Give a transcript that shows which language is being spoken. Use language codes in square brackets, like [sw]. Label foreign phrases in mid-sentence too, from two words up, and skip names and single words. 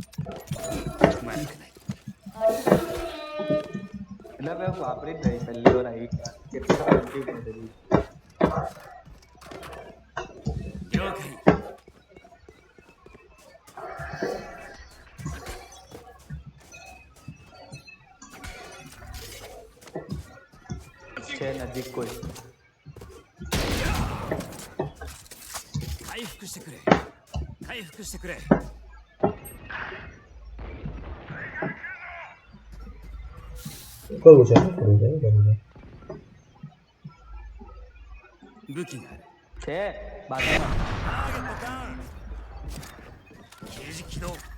[gu] એટલે મેં વાપરી જ નહીં પહેલી વાર આવી કેટલી કન્ફ્યુઝ થયેલી [ja] 了解 [gu] છે નજીક કોઈ [ja] 回復してくれ回復してくれ [gu] કરવું છે [ja] 武器がある [gu] છે બાજુમાં [ja] ターゲットダウン刑事起動